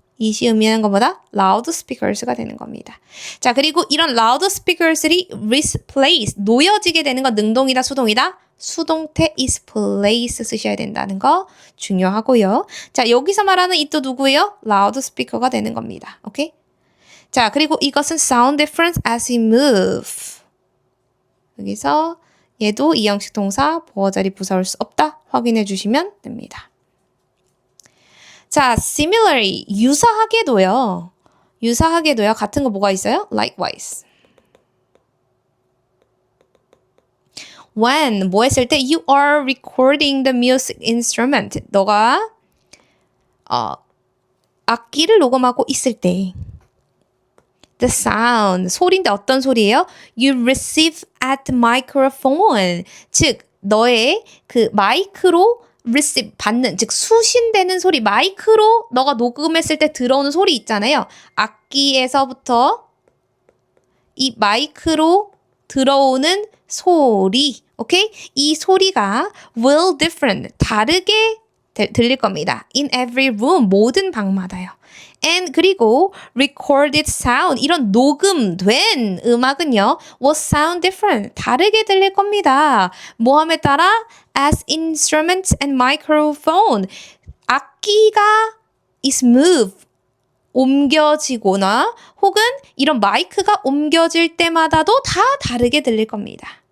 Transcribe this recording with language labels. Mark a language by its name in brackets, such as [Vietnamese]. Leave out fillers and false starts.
[Korean] 이시 의미하는 것보다 loudspeakers가 되는 겁니다. 자, 그리고 이런 loudspeakers들이 replace, 놓여지게 되는 건 능동이다, 수동이다? 수동태 is place 쓰셔야 된다는 거 중요하고요. 자, 여기서 말하는 이 또 누구예요? loudspeaker가 되는 겁니다. 오케이? 자, 그리고 이것은 [English] sound difference as we move. [Korean] 여기서 얘도 이형식 동사, 보어 자리 부사 올 수 없다. 확인해 주시면 됩니다. 자, similarly, 유사하게도요. 같은 거 뭐가 있어요? likewise. [English] When, [Korean] 뭐 했을 때 [English] you are recording the music instrument. [Korean] 너가 악기를 녹음하고 있을 때 the sound, 소리인데 어떤 소리예요? [English] You receive at the microphone. [Korean] 즉, 너의 그 마이크로 receive, 받는, 즉 수신되는 소리, 마이크로 너가 녹음했을 때 들어오는 소리 있잖아요. 악기에서부터 이 마이크로 들어오는 소리, 오케이? 이 소리가 will different, 다르게 들릴 겁니다. [English] In every room, [Korean] 모든 방마다요. [English] And 그리고 recorded sound, [Korean] 이런 녹음된 음악은요, [English] will sound different, [Korean] 다르게 들릴 겁니다. 뭐함에 따라 as instruments and microphone, 악기가 is moved, 옮겨지거나 혹은 이런 마이크가 옮겨질 때마다도 다 다르게 들릴 겁니다.